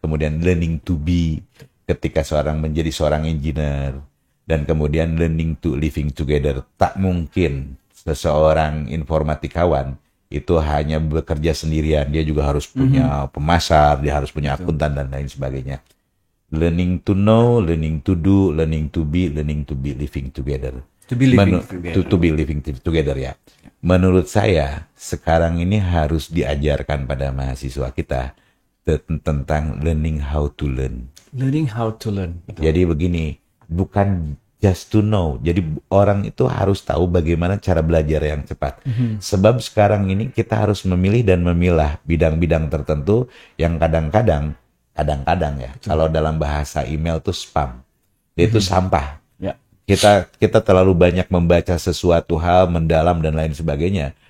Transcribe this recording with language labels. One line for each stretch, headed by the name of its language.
Indonesian: Kemudian
English: learning to be,
Indonesian: ketika menjadi seorang
English: engineer,
Indonesian: dan kemudian
English: learning to living together.
Indonesian: Tak mungkin seseorang informatikawan itu hanya bekerja sendirian, dia juga harus punya pemasar, dia harus punya akuntan dan lain sebagainya.
English: Learning to know, learning to do, learning to be living together. To be living together ya.
Indonesian: Menurut saya sekarang ini harus diajarkan pada mahasiswa kita tentang
English: learning how to learn. Learning how to learn.
Indonesian: Jadi begini, bukan
English: just to know.
Indonesian: Jadi orang itu harus tahu bagaimana cara belajar yang cepat. Sebab sekarang ini kita harus memilih dan memilah bidang-bidang tertentu yang kadang-kadang ya, kalau dalam bahasa email itu spam. Itu sampah. Kita terlalu banyak membaca sesuatu hal mendalam dan lain sebagainya.